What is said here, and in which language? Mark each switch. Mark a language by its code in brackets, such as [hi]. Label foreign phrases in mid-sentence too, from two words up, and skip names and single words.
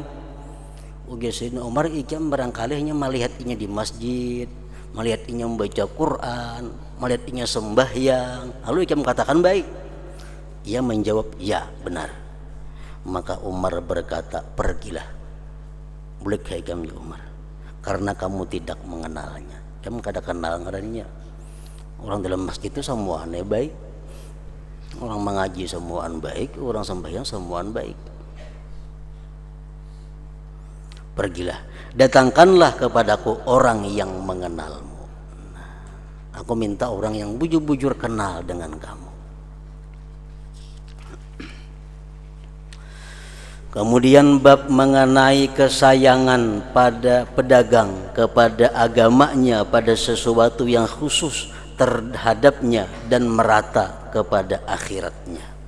[bjn] Ujar Sayyidina Umar, ikam barangkali hanya melihatnya di masjid, melihatnya membaca Quran, melihatnya sembahyang, lalu ikam katakan baik. [id] Ia menjawab, ya benar. Maka Umar berkata, pergilah. Boleh ikam ya Umar, karena kamu tidak mengenalnya. [bjn] Kamu kada kenal ngarannya. Orang dalam masjid itu semuaan baik, orang mengaji semuaan baik, orang sembahyang semuaan baik. [id] Pergilah, datangkanlah kepadaku orang yang mengenalmu. [bjn] Aku minta orang yang bujur-bujur kenal dengan kamu. [id] Kemudian bab mengenai kesayangan pada pedagang kepada agamanya, pada sesuatu yang khusus terhadapnya dan merata kepada akhiratnya.